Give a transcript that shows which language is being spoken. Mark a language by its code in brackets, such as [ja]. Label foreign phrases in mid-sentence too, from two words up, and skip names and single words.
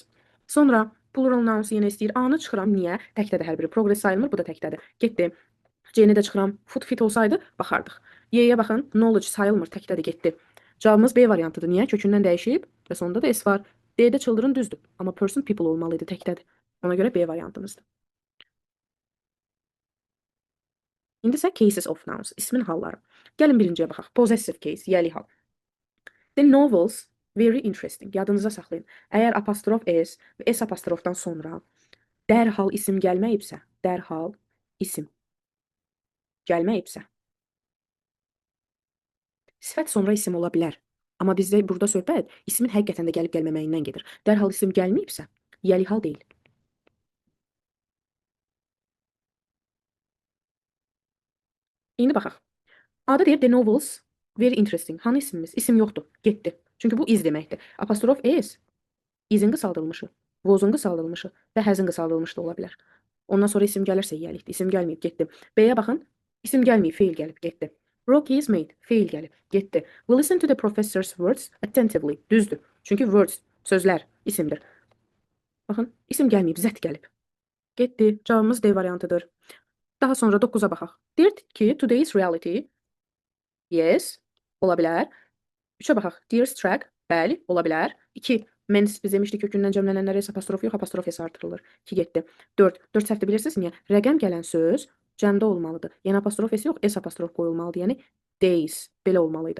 [az] Sonra [en] plural nouns [az] yenə istəyir. A-nı çıxıram. Niyə? Təkdədir hər biri. Progress sayılmır. Bu da təkdədir. Getdi. C-ni də çıxıram. Food fit olsaydı baxardıq. Y-yə baxın. Knowledge sayılmır. Təkdədir, getdi. Cavabımız B variantıdır. Niyə? Kökündən dəyişib və sonunda da S var. D-də children düzdür. Amma person people olmalıydı. Təkdədir. Ona görə B variantımızdır. İndi isə [en] cases of nouns. [az] İsmin halları. Gəlin birinciyə baxaq. [en] Possessive case. [az] Yəli hal. [en] The novels very interesting. [az] Yadınıza saxlayın. Əgər apostrof S və S apostrofdan sonra dərhal isim gəlməyibsə, dərhal isim gəlməyibsə, sifət sonra isim ola bilər. Amma bizdə burada söhbət ismin həqiqətən də gəlib gəlməməyindən gedir. Dərhal isim gəlməyibsə, yəli hal deyil. İndi baxaq. Adı deyir [en] the novels very interesting. [az] Hanı isimimiz? İsim yoxdur. Getdi. Çünki bu iz deməkdir. Apostrof S izin qısaldılmışı, vozun qısaldılmışı və həzin qısaldılmışı da ola bilər. Ondan sonra isim gəlirsə yəlikdir. İsim gəlməyib, getdi. B-yə baxın. İsim gəlməyib, feil gəlib, getdi. [en] Rocky is made, [az] feil gəlib, getdi. [en] We listen to the professor's words attentively. [az] Düzdür. Çünki words, sözlər, isimdir. Baxın, isim gəlməyib, zət gəlib. Getdi. Cavabımız D variantıdır. Daha sonra 9-a baxaq. Deyir ki, [en] today's reality, yes, [az] ola bilər. 3-ə baxaq. [en] Dear's track, [az] bəli, ola bilər. 2, mens biz demişdik kökündən cəmlənənlərə S apostrof yox, apostrof S artırılır. 2 getdi. 4 səhvdir bilirsiniz niyə? Rəqəm gələn söz cəmdə olmalıdır. Yəni apostrof S yox, S apostrof qoyulmalıdır. Yəni days, belə olmalıydı.